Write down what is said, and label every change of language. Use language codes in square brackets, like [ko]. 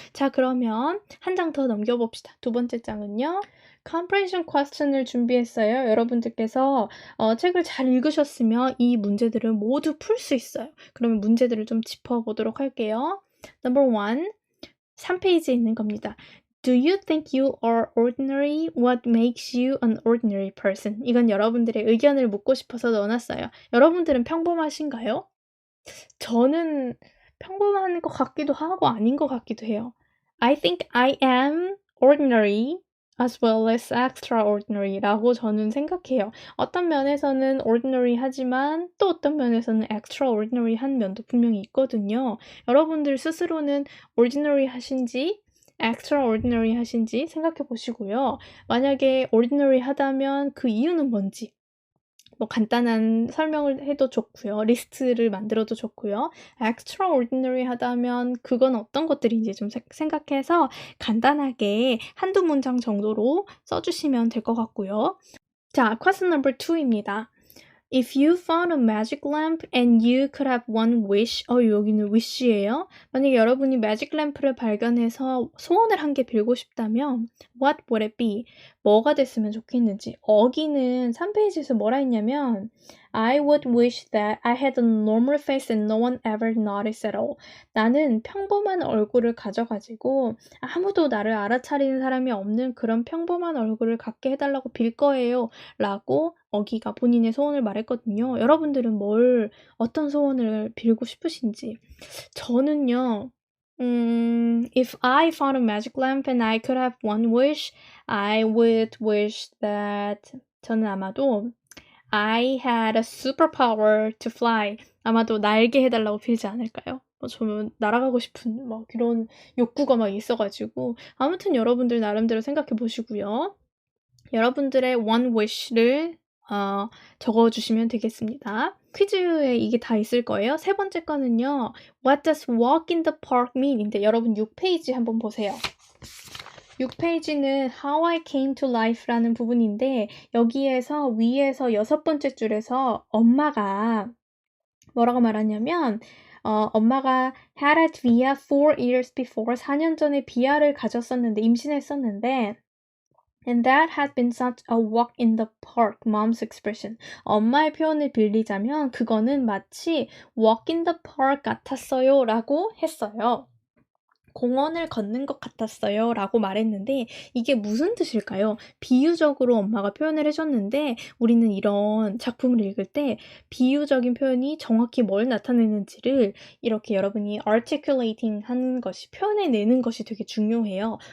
[ko] 자, 그러면 한 장 더 넘겨봅시다. 두 번째 장은요. comprehension question을 준비했어요. 여러분들께서 책을 잘 읽으셨으면 이 문제들을 모두 풀 수 있어요. 그러면 문제들을 좀 짚어보도록 할게요. Number 1, 3페이지에 있는 겁니다. [en] Do you think you are ordinary? What makes you an ordinary person? [ko] 이건 여러분들의 의견을 묻고 싶어서 넣어놨어요. 여러분들은 평범하신가요? 저는 평범한 것 같기도 하고 아닌 것 같기도 해요. [en] I think I am ordinary as well as extraordinary [ko] 라고 저는 생각해요. 어떤 면에서는 ordinary 하지만 또 어떤 면에서는 extraordinary 한 면도 분명히 있거든요. 여러분들 스스로는 ordinary 하신지 extraordinary 하신지 생각해 보시고요. 만약에 ordinary 하다면 그 이유는 뭔지 뭐 간단한 설명을 해도 좋고요. 리스트를 만들어도 좋고요. extraordinary 하다면 그건 어떤 것들인지 좀 생각해서 간단하게 한두 문장 정도로 써주시면 될 것 같고요. 자, question number 2입니다. [en] If you found a magic lamp and you could have one wish, [ko] 여기는 wish예요. 만약에 여러분이 매직 램프를 발견해서 소원을 한 개 빌고 싶다면 [en] what would it be? [ko] 뭐가 됐으면 좋겠는지. 어기는 3페이지에서 뭐라 했냐면 [en] I would wish that I had a normal face and no one ever noticed at all. [ko] 나는 평범한 얼굴을 가져가지고 아무도 나를 알아차리는 사람이 없는 그런 평범한 얼굴을 갖게 해달라고 빌 거예요. 라고 어기가 본인의 소원을 말했거든요. 여러분들은 어떤 소원을 빌고 싶으신지. 저는요, [en] if I found a magic lamp and I could have one wish, I would wish that [ko] 저는 아마도 [en] I had a superpower to fly. [ko] 아마도 날게 해달라고 빌지 않을까요? 저는 날아가고 싶은 그런 욕구가 막 있어가지고 아무튼 여러분들 나름대로 생각해 보시고요. 여러분들의 one wish를 적어주시면 되겠습니다. 퀴즈에 이게 다 있을 거예요. 세 번째 거는요. [en] What does walk in the park mean? [ko] 인데 여러분 6페이지 한번 보세요. 6페이지는 How I Came to Life라는 부분인데 여기에서 위에서 6번째 줄에서 엄마가 뭐라고 말하냐면 엄마가 [en] had a via 4 years before [ko] 4년 전에 비아를 가졌었는데 임신했었는데 [en] And that had been such a walk in the park, mom's expression. [ko] 엄마의 표현을 빌리자면 그거는 마치 walk in the park 같았어요 라고 했어요. 공원을 걷는 것 같았어요 라고 말했는데 이게 무슨 뜻일까요? 비유적으로 엄마가 표현을 해줬는데 우리는 이런 작품을 읽을 때 비유적인 표현이 정확히 뭘 나타내는지를 이렇게 여러분이 articulating 하는 것이 표현해내는 것이 되게 중요해요.